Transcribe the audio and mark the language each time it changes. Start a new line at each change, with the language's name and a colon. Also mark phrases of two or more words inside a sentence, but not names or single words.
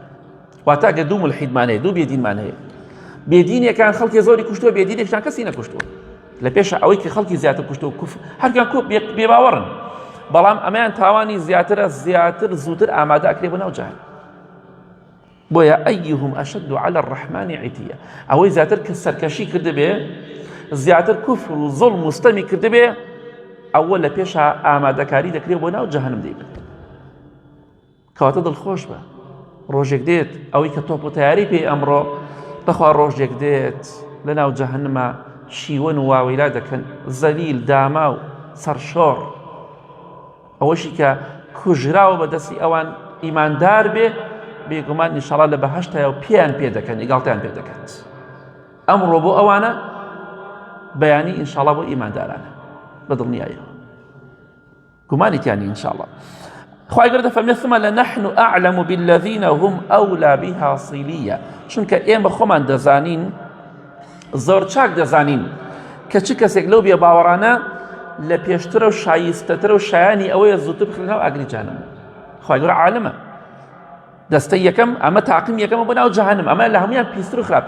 Central Kurdish: واتە ئەگەر دوو مولحیدمان هەیە، دوو بێدینمان هەیە، بێدینێکان خەڵکی زۆری کوشتووە، بێدینێکیان کەسی نەکوشتووە، لە پێشە ئەوەی کە خەڵکی زیاتر کوشتووە کوفر هەرکیان بێباوەڕن، بەڵام ئەمەیان تاوانی زیاترە، زیاتر زووتر ئامادە ئەکرێ بە ناو جەهەنەم. بۆیە
Arabic: ئەیهم ئەشەد على الرحمن عتیە،
Central Kurdish: ئەوەی زیاتر کە سەرکەشی کردبێ، زیاتر کوفر و زوڵم و ستەمی کردبێ، ئەوە لە پێشە ئامادەکاری دەکرێت بۆ ناو جەهەنەم دەیبێت. کەواتە دڵخۆش بە ڕۆژێک دێت ئەوەی کە تۆپ و تەیاری پێی ئەمڕۆ، بەخوا ڕۆژێک دێت لە ناو جەهەنەما شیوەن و واویلا دەکەن، زەلیل داما و سەرشۆڕ، ئەوەشی کە کوژراوە بە دەستی ئەوان ئیماندار بێ، بێگومان ئینشاڵڵا لە بەهەشتایە و پێیان پێ دەکەن، ئیگاڵتیان پێ دەکات. ئەمڕۆ بۆ ئەوانە بەیانی ئینشاڵڵا بۆ ئیماندارانە بە دڵنیاییەوە، گومانیتیانی ئینشاڵڵا. خواهی گەورە دەفەرمێت
Arabic: ثم لنحن أعلم بالذين هم أولى بها صليا،
Central Kurdish: چونکە ئێمە خۆمان دەزانین، زۆر چاک دەزانین کە چ کەسێک لەو بێ باوەڕانە لە پێشترە و شایستەترە و شایانی ئەوەیە زووتر بخرێنەوە ئاگری جەهەنەم. خواهی گەورە عالمە، دەستەی یەکەم ئەمە تاقیم یەکەمە بۆ ناو جەهەنەم، ئەمە لە هەموویان پیستر و خراپتر.